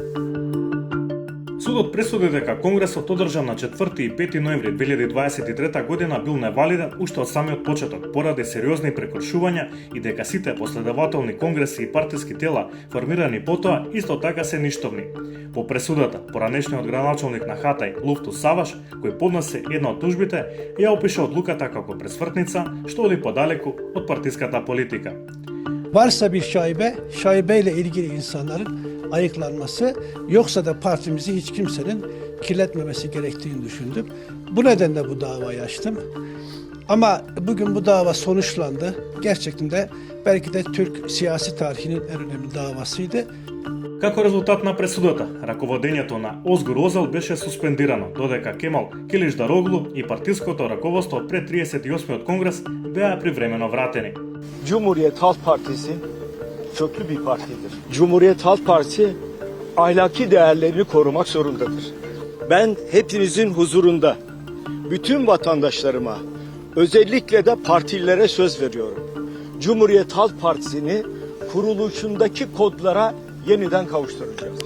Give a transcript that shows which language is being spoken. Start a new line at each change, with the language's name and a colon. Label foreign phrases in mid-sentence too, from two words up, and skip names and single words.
Macedonian: Судот пресуди дека конгресот одржан на 4 и 5 ноември 2023 година бил невалиден уште од самиот почеток поради сериозни прекршувања и дека сите последователни конгреси и партиски тела формирани потоа исто така се ништовни. По пресудата, поранешниот градоначалник на Хатај Луфту Саваш, кој поднесе една од тужбите, ја опиша одлуката како пресвртница што оди подалеку од партиската политика.
Turkish: Varsa bir şaibeyle ilgili insanların ayıklanması, yoksa da partimizi hiç kimsenin kirletmemesi gerektiğini düşündüm. Bu nedenle bu davayı açtım. Ama bugün bu dava sonuçlandı. Gerçekten de belki de Türk siyasi tarihinin en önemli davasıydı.
Macedonian: Како резултат на пресудата, раководењето на Озгур Озел беше суспендирано, додека Кемал Киличдароглу и партиското раководство пред 38-тиот конгрес беа привремено вратени.
Turkish: Cumhuriyet Halk Partisi köklü bir partidir. Cumhuriyet Halk Partisi ahlaki değerlerini korumak zorundadır. Ben hepinizin huzurunda bütün vatandaşlarıma, özellikle de partililere söz veriyorum. Cumhuriyet Halk Partisi'ni kuruluşundaki kodlara yeniden kavuşturacağız.